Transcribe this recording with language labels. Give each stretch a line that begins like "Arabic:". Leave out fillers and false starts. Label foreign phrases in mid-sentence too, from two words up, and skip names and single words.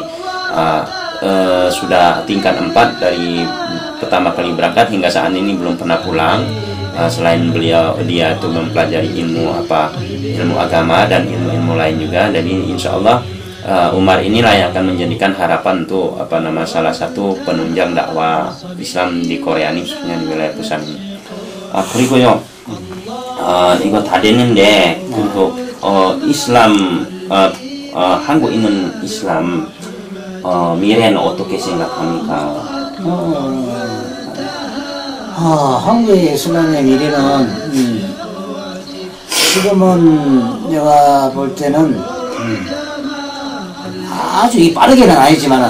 Indonesian: Sudah tingkat 4 dari pertama kali berangkat hingga saat ini belum pernah pulang. Selain dia itu mempelajari ilmu agama dan ilmu lain juga. Jadi
Arabic: إن شاء الله
Indonesian: Umar inilah yang akan menjadikan harapan untuk salah satu penunjang dakwah Islam di Korea ini khususnya di wilayah Busan ini.
Korean: 그리고요 이거 다 됐는데 그리고 이슬람 한국 있는 이슬람 미래는 어떻게 생각합니까? 한국의 이슬람의 미래는 지금은 내가 볼 때는 아주 이 빠르게는 아니지만